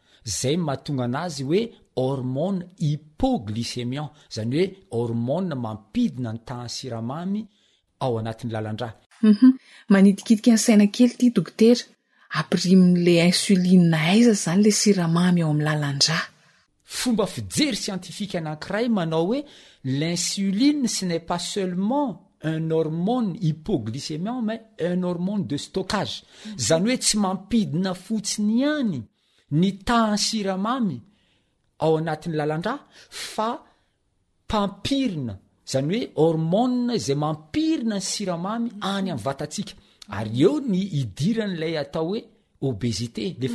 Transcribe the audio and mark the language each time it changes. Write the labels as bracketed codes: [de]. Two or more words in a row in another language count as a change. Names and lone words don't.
[mg] Zay mahatonga anazy hoe [fr] hormone hypoglycémiant, [mg] zany hoe hormone mampidina ny tahan'ny siramamy ao anatin'ny lalandrà. Mhm. Manidikidiky ny saina kely ity, dokotera. Ampirimin'le insuline aiza zany le siramamy ao amin'ny lalandrà? Fomba fijery siantifika anankiray manao hoe [fr] l'insuline, ce n'est pas seulement un hormone hypoglycémiant, mais un hormone de stockage. [mg] Mhm. Zany hoe tsy mampidina fotsiny ihany ny tahan'ny siramamy ao anatin'ny lalandrà, fa mpampirina, zany hoe hormone izay mampirina ny siramamy any amin'ny vatantsika. Ary eo ny idiran'ilay atao hoe obésité, le Mhm.